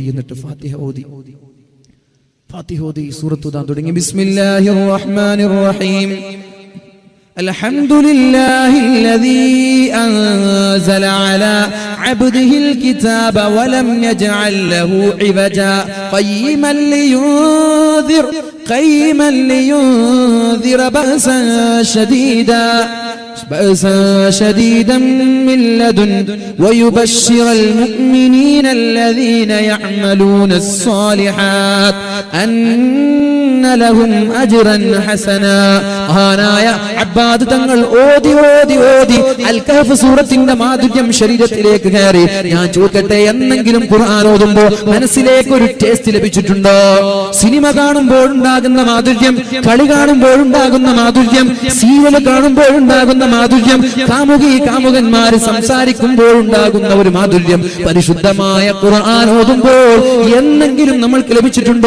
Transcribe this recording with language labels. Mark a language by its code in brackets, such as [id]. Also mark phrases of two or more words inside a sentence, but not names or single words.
[ml] എന്നിട്ട് ഫാത്തിഹ ഓതി സൂറത്ത് ഓതാൻ തുടങ്ങി. [ar] بسم الله الرحمن الرحيم. الحمد لله الذي أنزل على عبده الكتاب ولم يجعل له عوجا قيما لينذر بأسا شديدا من لدن ويبشر المؤمنين الذين يعملون الصالحات أن لهم أجرا حسنا. [ml] മഹാനായ അബ്ബാദ് തങ്ങൾ ഓതി അൽ കഹ്ഫ് സൂറത്തിന്റെ മാധുര്യം ശരീരത്തിലേക്ക് കയറി. ഞാൻ ചോദിക്കട്ടെ, എന്നെങ്കിലും ഖുർആൻ ഓതുമ്പോ മനസ്സിലേക്ക് ഒരു ടേസ്റ്റ് ലഭിച്ചിട്ടുണ്ടോ? സിനിമ കാണുമ്പോഴുണ്ടാകുന്ന മാധുര്യം, കളി കാണുമ്പോഴുണ്ടാകുന്ന മാധുര്യം, സീരിയൽ കാണുമ്പോഴുണ്ടാകുന്ന മാധുര്യം, കാമുകന്മാര് സംസാരിക്കുമ്പോഴുണ്ടാകുന്ന ഒരു മാധുര്യം പരിശുദ്ധമായ ഖുർആൻ ഓതുമ്പോൾ എന്നെങ്കിലും നമ്മൾക്ക് ലഭിച്ചിട്ടുണ്ടോ?